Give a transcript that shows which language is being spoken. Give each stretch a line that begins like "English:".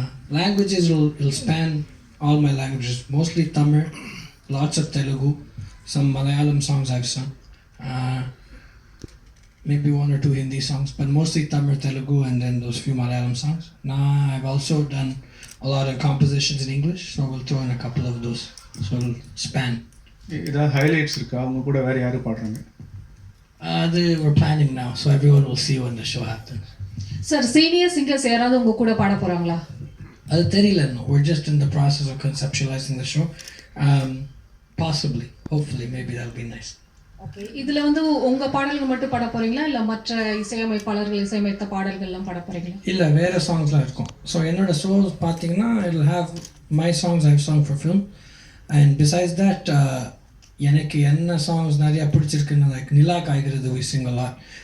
English: Languages will span all my languages, mostly Tamil, lots of Telugu, some Malayalam songs I've sung, maybe 1 or 2 Hindi songs, but mostly Tamil, Telugu, and then those few Malayalam songs. Now I've also done a lot of compositions in English, so we'll throw in a couple of those, so it'll span.
Tamil: ஏதாவது highlights இருக்கா? அவங்க கூட வேறு யாரும் பாடுறாங்க?
English: We're planning now, so everyone will see when the show happens.
Tamil: Sir, senior singers யாராவது உங்க கூட பாட போறாங்களா? அது தெரியல.
English: No, we're just in the process of conceptualizing the show. Possibly, hopefully, maybe that'll be nice.
Tamil: Okay, இதுல வந்து உங்க பாடல்கள் மட்டும் பாட போறீங்களா இல்ல மற்ற இசையமைப்பாளர்கள் இசையமைத்த பாடல்கள் எல்லாம் பாட போறீங்களா? இல்ல, வேற சாங்ஸ்லாம் இருக்கும்.
English: So
Tamil: என்னோட shows பாத்தீங்கன்னா
English: it'll have my songs I've sung for film, and besides that
Tamil: எனக்கு என்ன songs நிறைய பிடிச்சிருக்குன்னு
English: like Nila Kaigirathu we sing a lot.